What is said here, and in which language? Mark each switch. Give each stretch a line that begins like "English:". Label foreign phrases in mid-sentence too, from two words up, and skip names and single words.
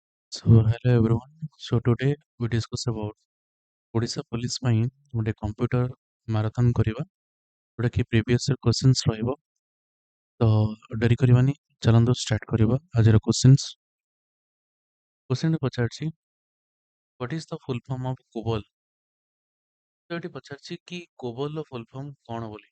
English: So hello everyone. So today we discuss about
Odia: Odisha Police ପାଇଁ ଗୋଟେ କମ୍ପ୍ୟୁଟର ମାରାଥନ କରିବା ଯୋଉଟା କି
English: previous year questions
Odia: ରହିବ। ତ ଡେରି କରିବାନି, ଚାଲନ୍ତୁ ଷ୍ଟାର୍ଟ କରିବା ଆଜିର କ୍ୱେଶ୍ଚନ୍ସ। କ୍ୱେଶ୍ଚନ ପଚାରିଛି
English: what is the full form of COBOL.
Odia: ତ ଏଠି ପଚାରିଛି କି କୋବଲର
English: full form
Odia: କଣ ବୋଲି।